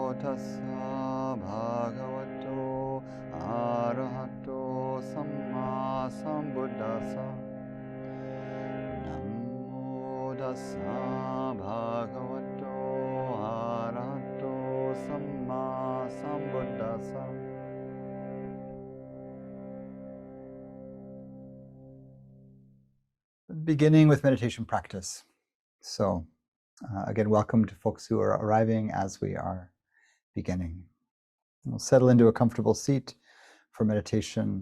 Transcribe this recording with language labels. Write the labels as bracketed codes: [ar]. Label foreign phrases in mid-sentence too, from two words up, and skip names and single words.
[pi] tassa bhagavato arahato sammāsambuddhasa. Namo tassa bhagavato arahato sammāsambuddhasa. [en] Beginning with meditation practice. So, again, welcome to folks who are arriving as we are beginning. We'll settle into a comfortable seat for meditation.